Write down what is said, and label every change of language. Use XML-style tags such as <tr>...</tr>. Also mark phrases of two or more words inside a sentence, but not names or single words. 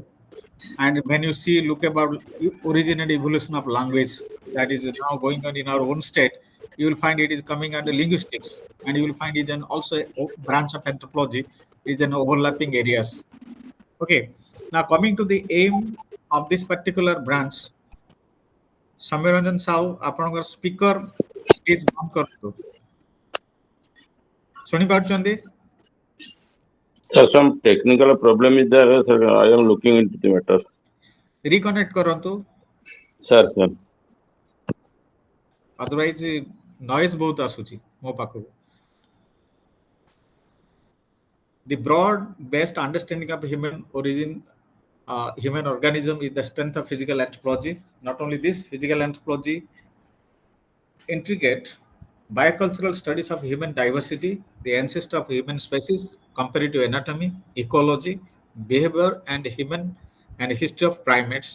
<en>And when you see, look about origin and evolution of language that is now going on in our own state, you will find it is coming under linguistics, and you will find it an also a branch of anthropology is an overlapping areas. Okay. Now coming to the aim of this particular branch, Samyaranjan Sahu,</en> <or>ଆପଣଙ୍କର</or> <en>speaker please</en> <or>ବନ୍ଦ କରନ୍ତୁ. ଶୁଣିପାରୁଛନ୍ତି?</or> <en>Sir, some technical problem is there, sir. I am looking into the matter.</en> <or>ରିକନେକ୍ଟ କରନ୍ତୁ.</or> <en>Sir, sir. otherwise noise</en> <or>ବହୁତ ଆସୁଛି ମୋ ପାଖକୁ.</or> <en>The broad-based understanding of human origin, human organism is the strength of physical anthropology. Not only this, physical anthropology intricate biocultural studies of human diversity, the ancestor of human species, comparative anatomy, ecology, behavior, and human and history of primates.</en>